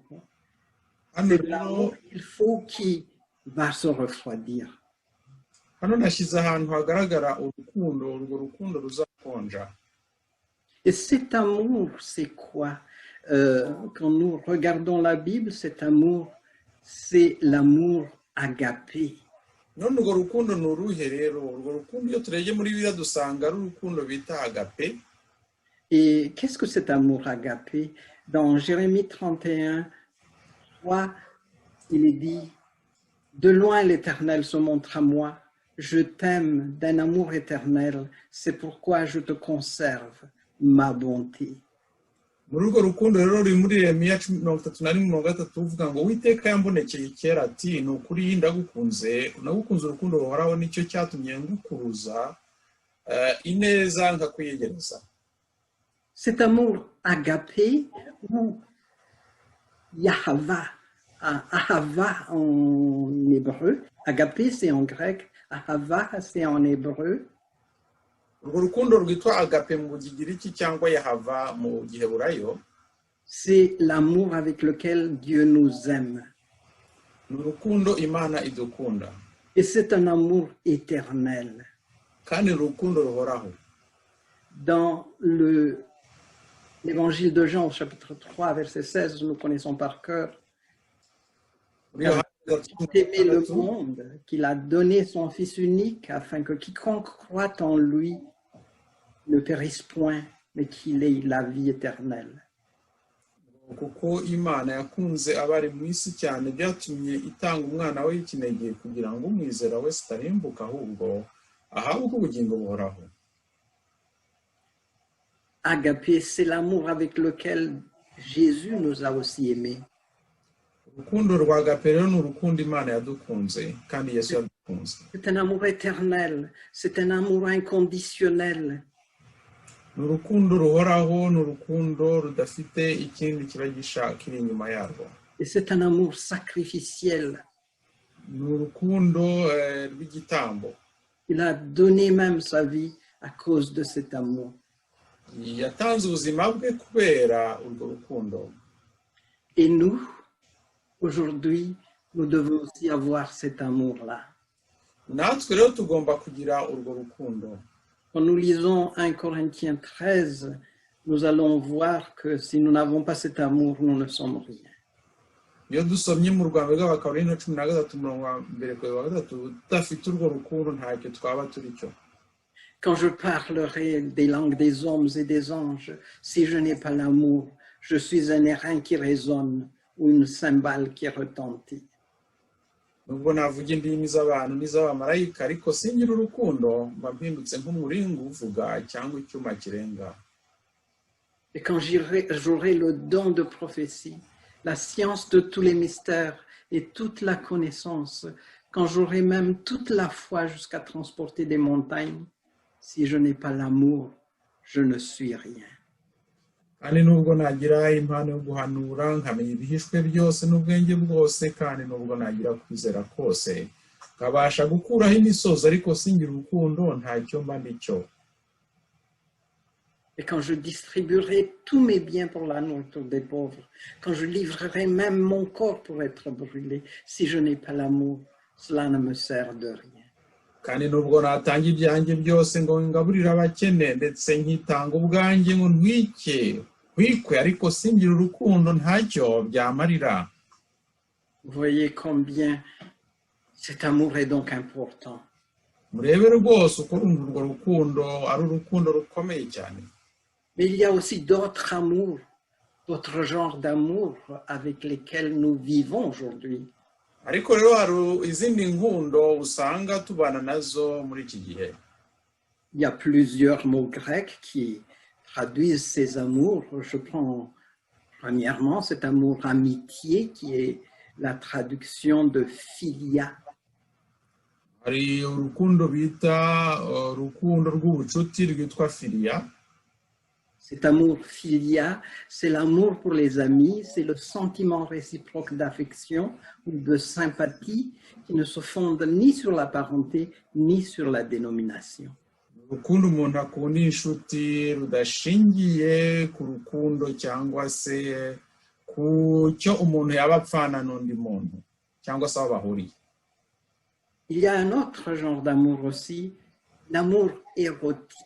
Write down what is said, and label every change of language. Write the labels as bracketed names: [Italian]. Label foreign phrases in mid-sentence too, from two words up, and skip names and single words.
[Kinyarwanda] Hano [French] C'est [Kinyarwanda] rero [French] l'amour, il faut qui va se refroidir. [Kinyarwanda] hano nashyize ahantu hagaragara urukundo, urwo rukundo ruzakonja. [French] Et cet amour, c'est quoi? Quand nous regardons la Bible, cet amour, c'est l'amour agapé. [Kinyarwanda] None urwo rukundo ni uruhe rero? Urwo rukundo iyo turebye muri Bibiliya dusanga ari urukundo bita agape. [French] Et qu'est-ce que cet amour agapé? Dans Jérémie 31, 3, il est dit, de loin l'Éternel se montre à moi, je t'aime d'un amour éternel, c'est pourquoi je te conserve ma bonté. [Kinyarwanda] Muri urwo rukundo rero ruri muri Yeremiya 31:3 uvuga ngo Uwiteka yambonekeye kera ati ni ukuri ndagukunze, nagukunze urukundo ruhoraho, nicyo cyatumye ngukuruza ineza nkakwiyegereza. [French] Cet amour agapé ou Yahava, Ahava en hébreu, agapé c'est en grec, Ahava c'est en hébreu. [Kinyarwanda] Urwo rukundo rwitwa agape mu Kigiriki cyangwa Yahava mu Giheburayo, [French] c'est l'amour avec lequel Dieu nous aime. [Kinyarwanda] ni urukundo Imana idukunda, [French] Et c'est un amour éternel. [Kinyarwanda] kandi urukundo ruhoraho. [French] Dans l'évangile de Jean, au chapitre 3, verset 16, nous connaissons par cœur, [Kinyarwanda] Muri Yohana [French] il a aimé le monde, qu'il a donné son Fils unique, afin que quiconque croit en lui ne périsse point, mais qu'il ait la vie éternelle. [Kinyarwanda] kuko Imana yakunze abari mu isi cyane byatumye itanga umwana we w'ikinege kugira ngo umwizera wese atarimbuka ahubwo ahabwe ubugingo buhoraho. [French] Agapé, c'est l'amour avec lequel Jésus nous a aussi aimés. [Kinyarwanda] Urukundo rwa agape rero ni urukundo Imana yadukunze kandi Yesu yadukunze. [French] C'est un amour éternel, c'est un amour inconditionnel. [Kinyarwanda] Ni urukundo ruhoraho, ni urukundo rudafite ikindi kiba kiri inyuma yarwo. [French] Et c'est un amour sacrificiel. [Kinyarwanda] Ni urukundo rw'igitambo. [French] Il a donné même sa vie à cause de cet amour. [Kinyarwanda] Yatanze ubuzima bwe kubera urwo rukundo. [French] Et nous, aujourd'hui, nous devons aussi avoir cet amour-là. [Kinyarwanda] Natwe rero tugomba kugira urwo rukundo. [French] Quand nous lisons 1 Corinthiens 13, nous allons voir que si nous n'avons pas cet amour, nous ne sommes rien. [Kinyarwanda] Iyo dusomye mu Rwanda rw'Abakorinto 13:1-3 tudafite urwo rukundo ntacyo twaba turi cyo. [French] Quand je parlerai des langues des hommes et des anges, si je n'ai pas l'amour, je suis un airain qui résonne ou une cymbale qui retentit. [Kinyarwanda] Nubwo navuga indimi z'abantu n'iz'abamarayika ariko singira urukundo mba mpindutse nk'umuringa uvuga cyangwa icyuma kirenga. [French] Et quand j'aurai le don de prophétie, la science de tous les mystères et toute la connaissance, quand j'aurai même toute la foi jusqu'à transporter des montagnes, si je n'ai pas l'amour, je ne suis rien. [Kinyarwanda] kandi nubwo nagira impano yo guhanura nkamenya ibihishwe byose n'ubwenge bwose kandi nubwo nagira kwizera kose nkabasha gukuraho imisozi ariko singira urukundo ntacyo mba ndicyo. [French] Et quand je distribuerai tous mes biens pour la nourriture des pauvres, quand je livrerai même mon corps pour être brûlé, si je n'ai pas l'amour, cela ne me sert de rien. [Kinyarwanda] kandi nubwo natanga ibyanjye byose ngo ngaburire abakene ndetse nkitanga ubwanjye ngo ntwikwe ariko singira urukundo ntacyo byamarira. [French] Vous voyez combien cet amour est donc important. [Kinyarwanda] murebe rwose uko urwo rukundo ari urukundo rukomeye cyane. [French] Mais il y a aussi d'autres amours, d'autres genres d'amour avec lesquels nous vivons aujourd'hui. [Kinyarwanda] ariko rero hari izindi nkundo usanga tubana nazo muri iki gihe. [French] Il y a plusieurs mots grecs qui traduisent ces amours. Je prends premièrement cet amour amitié qui est la traduction de philia. [Kinyarwanda] hari urukundo bita urukundo rw'ubucuti rwitwa filia. [French] Cet amour filia, c'est l'amour pour les amis, c'est le sentiment réciproque d'affection ou de sympathie qui ne se fonde ni sur la parenté ni sur la dénomination. [Kinyarwanda] urukundo umuntu akunda inshuti rudashingiye ku rukundo cyangwa se ku cyo umuntu yaba apfana n'undi muntu cyangwa se aho bahuriye. [French] Il y a un autre genre d'amour aussi, l'amour érotique.